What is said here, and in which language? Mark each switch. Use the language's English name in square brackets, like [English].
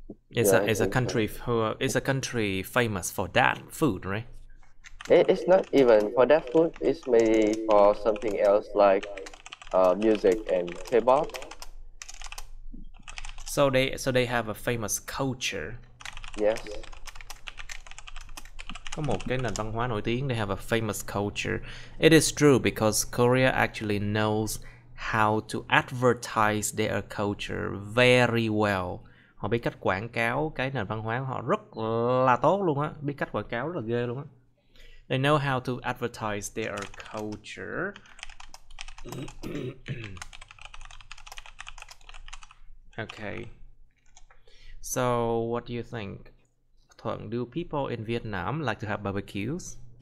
[English] It's a country famous for that food, right? It's not even for that food. It's maybe for something else like music and K-pop. So they have a famous culture. Yes. [Vietnamese] Có một cái nền văn hóa nổi tiếng. [English] They have a famous culture. It is true because Korea actually knows how to advertise their culture very well. [Vietnamese] Họ biết cách quảng cáo cái nền văn hóa của họ rất là tốt luôn á. Biết cách quảng cáo rất là ghê luôn á. [English] They know how to advertise their culture. Okay. So, what do you think? Thuận, do people in Vietnam like to have barbecues?